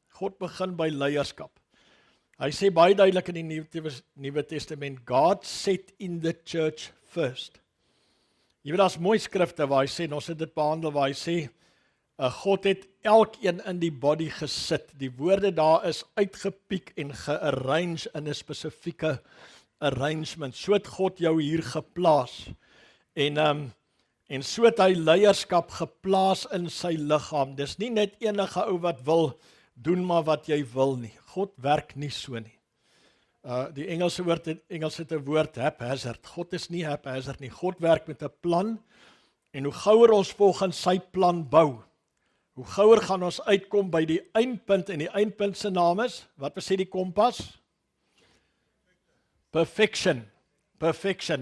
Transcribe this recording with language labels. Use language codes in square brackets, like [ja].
[af] God begin by leierskap. Hy sê baie duidelik in die Nuwe Testament, [en] God set in the church first. [af] Jy weet, daar's mooi skrifte waar hy sê, en ons het dit behandel, waar hy sê, God het elkeen in die body gesit. Die woorde daar is uitgepiek en gearrange in 'n spesifieke arrangement. So het God jou hier geplaas. En so het hy leierskap geplaas in sy liggaam. Dis nie net enige ou wat wil doen maar wat jy wil nie. God werk nie so nie. Die Engelse het 'n woord haphazard. God is nie haphazard nie. God werk met 'n plan, en hoe gouer ons volgens sy plan bou, hoe gouer gaan ons uitkom by die eindpunt, en die eindpunt se naam is, wat sê die kompas? Perfection. Perfection.